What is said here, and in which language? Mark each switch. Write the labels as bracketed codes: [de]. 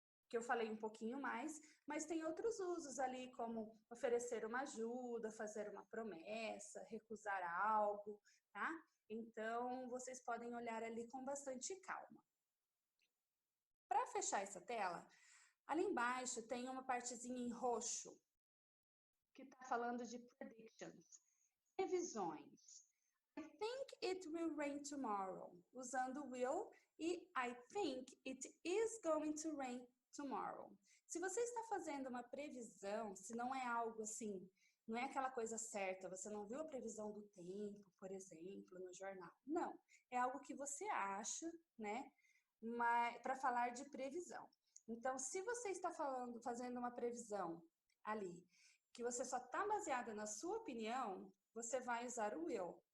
[pt] que eu falei um pouquinho mais, mas tem outros usos ali, como oferecer uma ajuda, fazer uma promessa, recusar algo, tá? Então, vocês podem olhar ali com bastante calma. Para fechar essa tela, ali embaixo tem uma partezinha em roxo, que está falando de predictions, previsões. [en] I think it will rain tomorrow, [pt] usando will e [en] I think it is going to rain tomorrow. [pt] Se você está fazendo uma previsão, se não é algo assim, não é aquela coisa certa, você não viu a previsão do tempo, por exemplo, no jornal. Não, é algo que você acha, né, para falar de previsão. Então, se você está fazendo uma previsão ali, que você só está baseada na sua opinião, você vai usar o will.